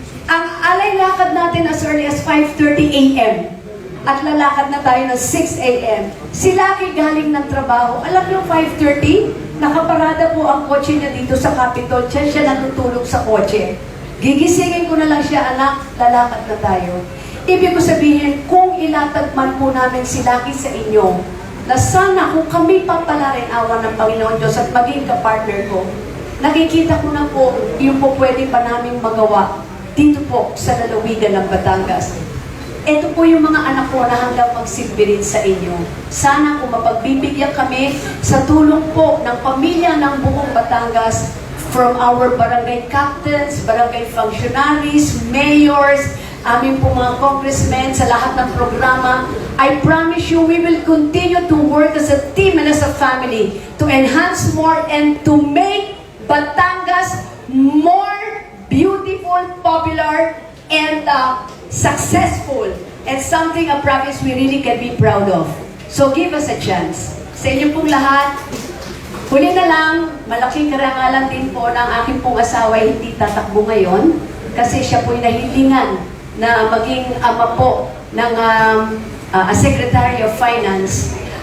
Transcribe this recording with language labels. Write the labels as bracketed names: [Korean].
[Filipino] Ang Alay Lakad natin [English] as early as [Filipino] 5:30 a.m. at lalakad na tayo ng 6 a.m. Si Lucky galing ng trabaho, alam nyo 5:30, nakaparada po ang kotse niya dito sa Capitol. Siya natutulog sa kotse. Gigisingin ko na lang siya, anak, lalakad na tayo. Ibig ko sabihin, kung ilatag man po namin si Lucky sa inyo, na sana kung kami papalarin awa ng Panginoon Diyos at maging kapartner ko, nakikita ko na po yung po pwede pa namin magawa dito po sa lalawigan ng Batangas. Ito po yung mga anak ko na hanggang magsilbi rin sa inyo. Sana kung mapagbibigyan kami sa tulong po ng pamilya ng buong Batangas, from our barangay captains, barangay functionaries, mayors, aming po mga congressmen sa lahat ng programa, [English] I promise you we will continue to work as a team and as a family to enhance more and to make Batangas more beautiful, popular, and successful, and something a province we really can be proud of. So give us a chance. [Filipino] Sa inyo pong lahat, huli na lang, malaking karangalan din po ng aking pong asawa hindi tatakbo ngayon kasi siya po'y nahilingan na maging ama po ng Secretary of Finance.